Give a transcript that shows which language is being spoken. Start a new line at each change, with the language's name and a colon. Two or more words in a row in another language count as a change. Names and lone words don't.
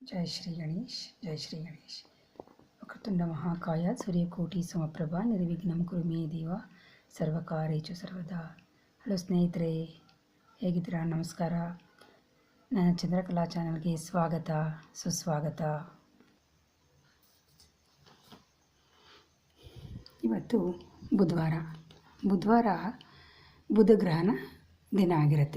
Sanskrit: जय श्री गणेश जय श्री गणेश वक्रतुंड महाकाय सूर्यकोटि समप्रभा निर्विघ्नं कुरु मे ದೇವ ಸರ್ವಕಾರ್ಯೇಷು ಸರ್ವದಾ.
Kannada: ಹಲೋ ಸ್ನೇಹಿತರೆ, ಹೇಗಿದ್ದೀರಾ? ನಮಸ್ಕಾರ. ನನ್ನ ಚಂದ್ರಕಲಾ ಚಾನಲ್ಗೆ ಸ್ವಾಗತ ಸುಸ್ವಾಗತ. ಇವತ್ತು ಬುಧವಾರ ಬುಧಗ್ರಹಣ ದಿನ ಆಗಿರುತ್ತೆ.